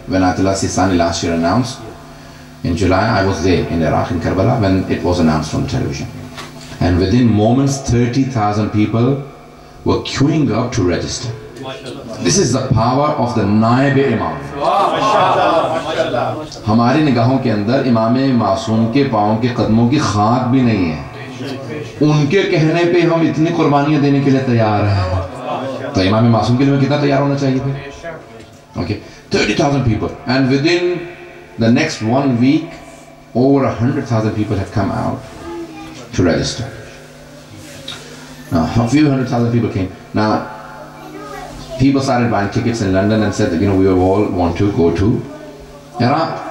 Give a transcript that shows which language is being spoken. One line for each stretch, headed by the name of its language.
English: When Ayatollah Sistani last year announced, in July, I was there in Iraq, in Karbala, when it was announced on television. And within moments, 30,000 people were queuing up to register. This is the power of the Naib Imam.
Hindi: हमारी निगाहों के अंदर इमाम मासूम के पाँव के कदमों की खाक भी नहीं है. उनके कहने पे हम इतनी कुर्बानियां देने के लिए तैयार हैं. तो इमाम मासूम के लिए कितना तैयार होना चाहिए फिर?
English: Okay, 30,000 people, and within the next 1 week, over 100,000 people have come out to register. Now, a few 100,000 people came. Now, people started buying tickets in London and said that, you know, we all want to go to Iraq.